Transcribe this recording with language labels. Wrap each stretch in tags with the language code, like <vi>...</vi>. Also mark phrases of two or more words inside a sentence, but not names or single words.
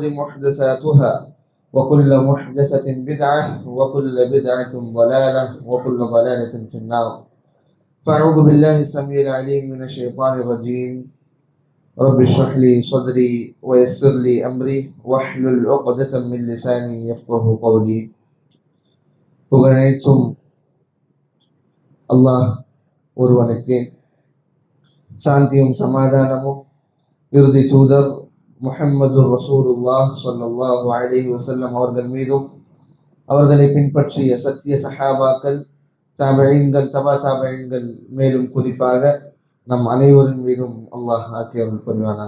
<ar>محدثاتها وكل محدثة بدعة وكل بدعة ضلالة وكل ضلالة في النار فأعوذ بالله السميع العليم من الشيطان الرجيم رب اشرح لي صدري ويسر لي أمري واحلل عقدة من لساني يفقه قولي</ar> <ta>புகழனைத்தும் அல்லாஹ் ஒருவனுக்கே, சாந்தியும் சமாதானமும் இறுதி தூதர் முஹம்மது</ta> <ar>رسول الله صلى الله عليه وسلم</ar> <ta>அவர்கள் மீதும் அவர்களை பின்பற்றிய சத்திய சஹாபாக்கள், தாபிஈன்கள், தபா தாபிஈன்கள், மேலும் குறிப்பாக நம் அனைவரின் மீதும் அல்லாஹ் ஆக்கியவர்கள் புரிவானாக.</ta>